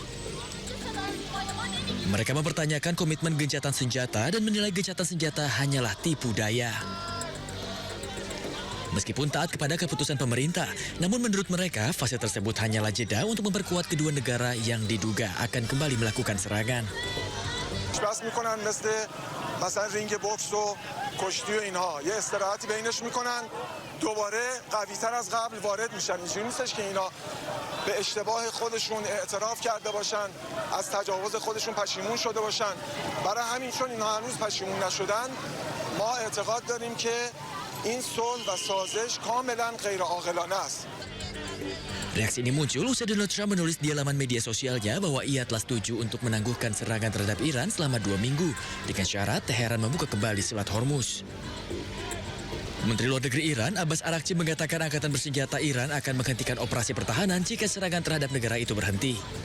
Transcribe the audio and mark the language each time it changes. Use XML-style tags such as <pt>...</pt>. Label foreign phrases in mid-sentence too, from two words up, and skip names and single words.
<id>Mereka mempertanyakan komitmen gencatan senjata dan menilai gencatan senjata hanyalah tipu daya. Meskipun taat kepada keputusan pemerintah, namun menurut mereka fase tersebut hanyalah jeda untuk memperkuat kedua negara yang diduga akan kembali melakukan serangan.</id> <fa>مثلا رینگ بوکس و کشتی و اینها یه استراحتی بینش میکنن دوباره قوی‌تر از قبل وارد میشن. اینجوری نیستش که اینا به اشتباه خودشون اعتراف کرده باشن، از تجاوز خودشون پشیمون شده باشن. برای همین چون اینها هنوز پشیمون نشدن، ما اعتقاد داریم که این صلح و سازش کاملا غیر عاقلانه است.</fa> <id>Reaksi ini muncul usai Donald Trump menulis di laman media sosialnya bahwa ia telah setuju untuk menangguhkan serangan terhadap Iran selama 2 minggu dengan syarat Teheran membuka kembali Selat Hormuz. Menteri Luar Negeri Iran Abbas Araghchi mengatakan angkatan bersenjata Iran akan menghentikan operasi pertahanan jika serangan terhadap negara itu berhenti.</id>